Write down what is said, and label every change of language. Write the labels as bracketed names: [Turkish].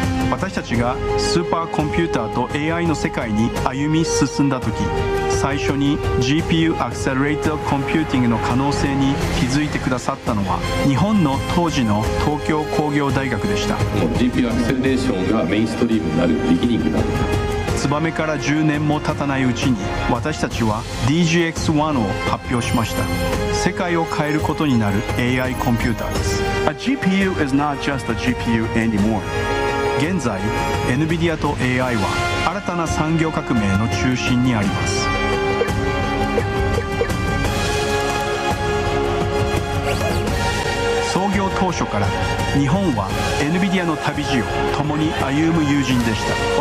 [Japanese] 私たちがスーパーコンピューターと AI の世界に歩み進んだ時、最初に GPU Accelerated Computing の可能性に気づいてくださったのは日本の当時の東京工業大学でした。 GPU アクセレレーションがメインストリームになるビギニングだ。ツバメから10年も経たないうちに私たちは DGX-1 を発表しました。世界を変えることになる AI コンピューターです。 [English] A GPU is not just a GPU anymore. [Japanese] 現在 NVIDIA と AI は新たな産業革命の中心にあります。創業当初から日本は NVIDIA の旅路を共に歩む友人でした。